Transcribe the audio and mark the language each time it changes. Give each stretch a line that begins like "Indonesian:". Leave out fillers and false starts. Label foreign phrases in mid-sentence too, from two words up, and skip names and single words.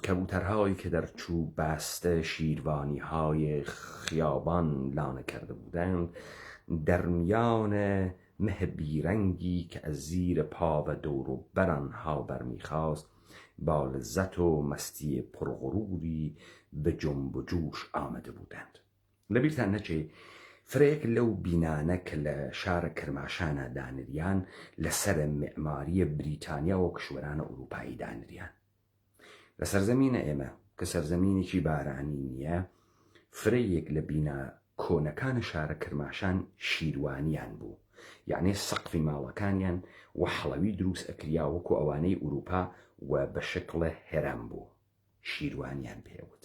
Persian: کبوترهایی که در چوب بسته شیروانی‌های خیابان لانه کرده بودند در میان مه بیرنگی که از زیر پا و دور و بر آنها برمیخاست با لذت و مستی پرغروری به جنب و جوش آمده بودند.
Southern Kurdish: لەبیرتان نەچێ فرێک لەو بینانە کە لە شارە کرماشانە دانریان لەسەر معماریە بریتانیا و کشوەرانە ئەوروپایی دانریان. لە سەرزەمینە ئێمە کە سەرزەمینێکی بارانی نییە، فرەیەک لە بینا کۆنەکانە شارە کرماشان شیروانیان بوو، یعنی سەقفی ماڵەکانیان و حەڵەوی دروست ئەکریا وەکو ئەوانەی ئوروپا و بە شکڵە هێرام بوو، شیروانیان پێوت.